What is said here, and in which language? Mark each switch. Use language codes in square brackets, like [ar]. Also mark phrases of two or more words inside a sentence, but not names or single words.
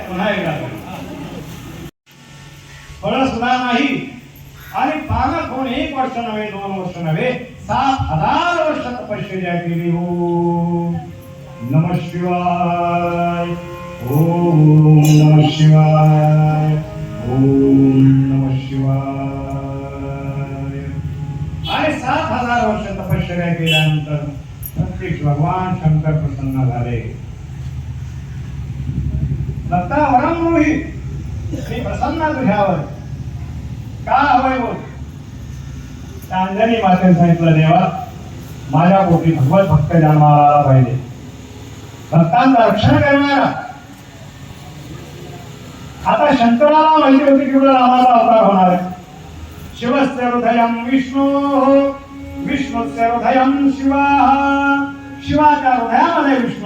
[mr] पुन्हा एकदा फळ सुद्धा नाही आणि पालक होऊन 1 वर्ष नव्हे 2 वर्ष नव्हे 7,000 वर्ष तपश्चर्या केली. [sa] ओम नमः शिवाय. ओम नमः शिवाय. ओम नमः शिवाय. [mr] आणि 7,000 वर्ष तपश्चर्या केल्यानंतर प्रत्यक्ष भगवान शंकर प्रसन्न झाले. [sa] दत्ता वरम [mr] मोही मी प्रसन्न तुझ्यावर का हवंय बोल. अंजनी मातेने सांगितलं देवा माझ्या पोटी भगवत भक्त जन्माला आला पाहिजे, भक्तांचं रक्षण करणारा. आता शंकराला माहिती होती की रामाचा अवतार होणार आहे. [sa] शिवस्य हृदयं विष्णू, विष्णुस्य हृदयं शिवा, [mr] शिवाच्या हृदयामध्ये विष्णू आहे.